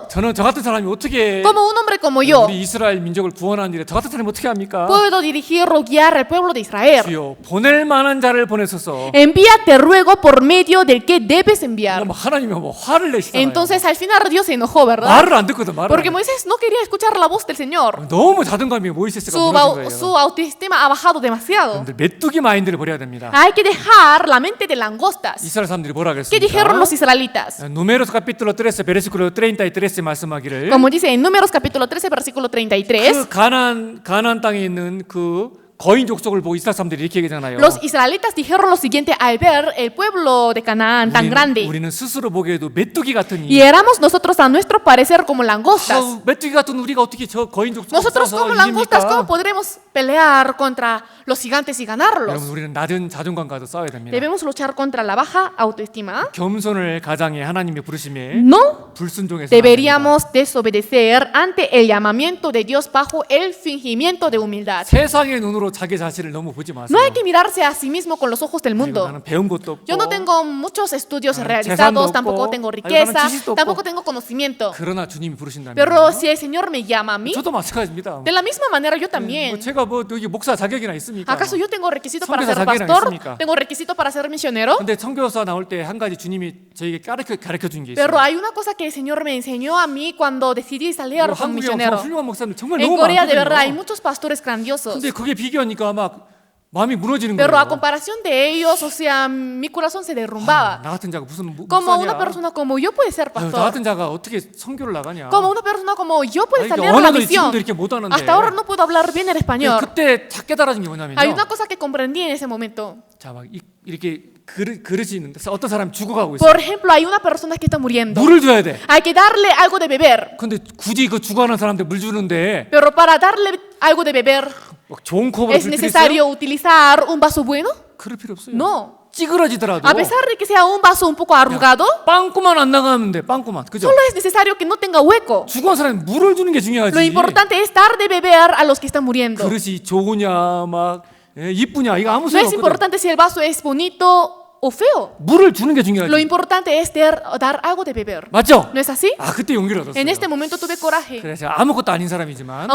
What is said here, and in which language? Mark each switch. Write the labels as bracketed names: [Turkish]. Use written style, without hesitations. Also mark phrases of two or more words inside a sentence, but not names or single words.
[Korean] 저는 저 같은 사람이 어떻게 [Spanish] Como un hombre como yo, [Korean] 우리 이스라엘 민족을 구원하는 일에 저 같은 사람이 어떻게 합니까? [Spanish] puedo dirigir o guiar al pueblo de Israel. [Korean] 주여 보낼 만한 자를 보내소서. [Spanish] Envíate ruego por medio del que debes enviar. [Korean] 그럼 하나님이 뭐 화를 내시잖아요. [Spanish] Entonces al final Dios se enojó, ¿verdad? [Korean] 말을 안 듣거든 말을. [Spanish] Porque Moisés no quería escuchar la voz del Señor. [Korean] 너무 자존감이 모이세스가 [Spanish] Su, [Korean] 무너진 거예요. [Spanish] su autoestima ha bajado demasiado. [Korean] 여러분들 메뚜기 마인드를 버려야 됩니다. [Spanish] Hay que dejar la mente de langostas. [Korean] 이스라엘 사람들이 뭐라 [Spanish] ¿Qué dijeron [Korean] 그랬습니까? [Spanish] los israelitas? Números capítulo 13 versículo 33 [Korean] 말씀하기를 [Spanish] Como dice en Números capítulo 13, versículo 33, [Korean] 그 가나안 땅에 있는 그 거인 족속을 보고 이스라엘 사람들이 이렇게 얘기하잖아요. [Spanish] los israelitas dijeron lo siguiente al ver el pueblo de Canaán tan grande. [Korean] 우리는 스스로 보기에도 메뚜기 같으니 [Spanish] Y éramos nosotros a nuestro parecer como langostas. [Korean] 메뚜기 같은 우리가 어떻게 저 거인 족속을 [Spanish] Nosotros [Korean] 싸서 [Spanish] como langostas, ¿cómo [Korean] 이깁니까? [Spanish] podremos pelear contra los gigantes y ganarlos? [Korean] 여러분 우리는 낮은 자존감과도 싸워야 됩니다. [Spanish] Debemos luchar contra la baja autoestima. [Korean] 겸손을 가장해 하나님의 부르심에 [Spanish] No [Korean] 불순종해서 [Spanish] deberíamos desobedecer ante el llamamiento de Dios bajo el fingimiento de humildad. [Korean] 세상의 눈으로 자기 자신을 너무 보지 마세요. [Spanish] No hay que mirarse a sí mismo con los ojos del [Korean] 아이고, [Spanish] mundo. [Korean] 나는 배운 것도 없고 [Spanish] Yo no tengo muchos estudios [Korean] 재산도 [Spanish] realizados, [Korean] 없고, [Spanish] tampoco tengo [Korean] 아이고, [Spanish] riqueza, [Korean] 나는 지식도 [Spanish] tampoco [Korean] 없고. [Spanish] tengo conocimiento. [Korean] 그러나 주님이 부르신다면 [Spanish] Pero si el Señor me llama a mí, [Korean] 저도 마찬가지입니다. [Spanish] de la misma manera yo [Korean] 뭐 [Spanish] también. [Korean] 제가 뭐 여기 목사 자격이나 있습니까? [Spanish] ¿Acaso yo tengo requisito para [Korean] 선교사 [Spanish] ser [Korean] 자격이나 [Spanish] pastor? [Korean] 있습니까? [Spanish] ¿Tengo requisito para ser misionero? [Korean] 근데 선교사 나올 때 한 가지 주님이 저에게 가르쳐 준 게 있어요. [Spanish] Pero hay una cosa que el Señor me enseñó a mí cuando decidí salir [Korean] 뭐 [Spanish] como [Korean] 한국에 [Spanish] misionero. [Korean] 훌륭한 목사님 정말 [Spanish] En [Korean] 너무 [Spanish] Corea de verdad hay [Korean] 많거든요. [Spanish] muchos pastores grandiosos. [Korean] 근데 그게 비교하니까 막 마음이 무너지는 [Spanish] Pero a [Korean] 거예요. [Spanish] comparación de ellos, o sea, mi corazón se derrumbaba. [Korean] 나 같은 자가 무슨 [Spanish] Como una [Korean] 목사냐? [Spanish] persona como yo puede ser [Korean] 아유, 나 [Spanish] pastor. [Korean] 같은 자가 어떻게 선교를 나가냐? [Spanish] Como una persona como yo puede [Korean] 아니, [Spanish] salir a la [Korean] 언어도 [Spanish] misión. [Korean] 지금도 이렇게 못하는데. [Spanish] Hasta ahora no puedo hablar bien el español. [Korean] 그때 작 깨달아진 게 뭐냐면요. [Spanish] Hay una cosa que comprendí en ese momento. [Korean] 자, 막 이렇게 그릇이 있는데 어떤 사람이 죽어가고 있어요. [Spanish] Por ejemplo, hay una persona que está muriendo. [Korean] 물을 줘야 돼. [Spanish] Hay que darle algo de beber. [Korean] 근데 굳이 그 죽어가는 사람한테 물 주는데 [Spanish] Pero para darle algo de beber, [Korean] 막 좋은 컵으로 [Spanish] ¿es [Korean] 줄 필요 있어요? [Spanish] necesario utilizar un vaso bueno? [Korean] 그럴 필요 없어요. [Spanish] No. [Korean] 찌그러지더라도 [Spanish] A pesar de que sea un vaso un poco arrugado, [Korean] 빵꾸만 안 나가면 돼. 빵꾸만. 그죠? [Spanish] solo es necesario que no tenga hueco. [Korean] 죽어간 사람이 물을 주는 게 중요하지. [Spanish] Lo importante es dar de beber a los que están muriendo. [Korean] 그릇이 좋으냐 막 이쁘냐 이거 아무 [Spanish] No [Korean] 소용 [Spanish] es [Korean] 없거든. [Spanish] importante si el vaso es bonito o feo. [Korean] 물을 주는 게 중요하지. [Spanish] Lo importante es dar algo de beber. [Korean] 맞죠? [Spanish] ¿No es así? [Korean] 아 그때 용기를 얻었어요. [Spanish] En este momento tuve coraje. [Korean] 그래서 아무것도 아닌 사람이지만